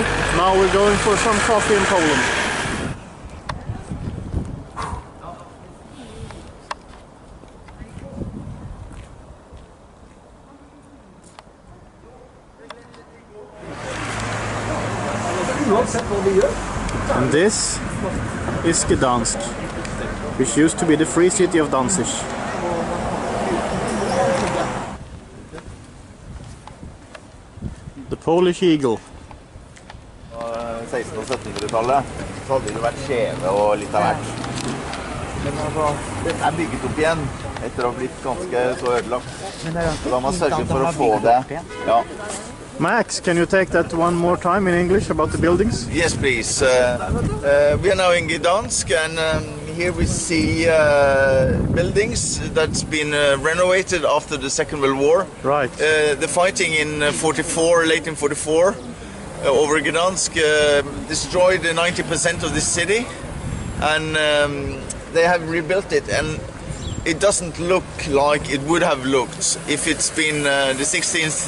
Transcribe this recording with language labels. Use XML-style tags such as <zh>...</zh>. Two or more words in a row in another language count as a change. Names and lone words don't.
<en>Now we're going for some coffee in Poland. And this is Gdansk, which used to be the free city of Danzig. The Polish Eagle.</en> <no>1600- og 1700-tallet så hadde det vært skjeve og litt av hvert. Men altså, dette er bygget opp igjen etter å ha blitt ganske så ødelagt. Så da har man sørget for å få det. Ja.</no> <en>Max, can you take that one more time in English about the buildings? Yes, please. We are now in Gdansk, and here we see buildings that's been renovated after the Second World War. Right. The fighting in late in 44, over Gdansk destroyed 90% of the city, and they have rebuilt it, and it doesn't look like it would have looked if it's been the 1600s,</en>